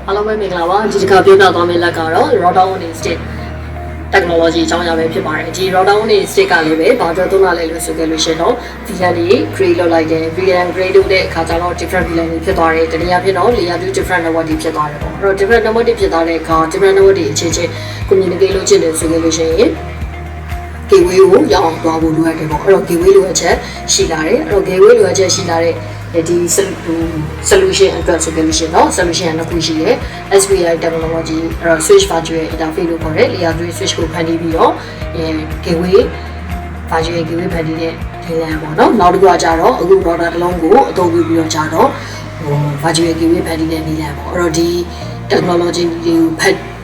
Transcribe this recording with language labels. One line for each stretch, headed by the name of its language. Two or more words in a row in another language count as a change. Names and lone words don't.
Burmese: ပဲမင်္ဂလာပါဒီတစ်ခါပြောပြသွားမယ့်လက်ကတော့
English: router one stick technology
Burmese: အကြောင်းအရာပဲဖြစ်ပါတယ်ဒီ
English: router one stick
Burmese: ကလည်းပဲဘာကြောင့်သုံးရလဲလို့ဆိုကြလို့ရှိရင်တော့ VLAN တွေ create လုပ်လိုက်တယ်
English: VLAN create
Burmese: လုပ်တဲ့အခါကျတော့
English: different VLAN
Burmese: တွေဖြစ်သွားတယ်တနည်းအားဖြင့်တော့
English: layer 2 different network
Burmese: တွေဖြစ်သွားတယ်ပေါ့အဲ့တော့
English: different network
Burmese: တွေဖြစ်သွားတဲ့အခါ
English: different network
Burmese: တွေအချင်းချင်း communicate လုပ်ချင်တယ်ဆိုကြလို့ရှိရင်gateway ကိုရအောင်သွားဖို့လိုအပ်တယ်ပေါ့အဲ့တော့ gateway လိုအပ်ချက်ရှိ လာတယ်အဲ့တော့ gateway လိုအပ်ချက်ရှိလာတဲ့ဒီ solution အတွက်ဆိုကြလို့ရှိရင်တော့ solution ကနှစ်ခုရှိတယ်
English: SVI technology
Burmese: အဲ့တော့
English: switch virtual interface
Burmese: လို့ခေါ်တယ်
English: layer 3 switch
Burmese: ကိုဖန်တီးပြီးတော့
English: gateway virtual gateway
Burmese: ဖန်တီးတဲ့ VLAN ပေါ့နော်နောက်တစ်ခုကကြတော့အခု router တစ်လုံးကိုအသုံးပြုပြီးတော့ကြတော့
English: virtual gateway
Burmese: ဖန်တီးတဲ့ VLAN ပေါ့အဲ့တော့ဒီ technology ကိုဒီ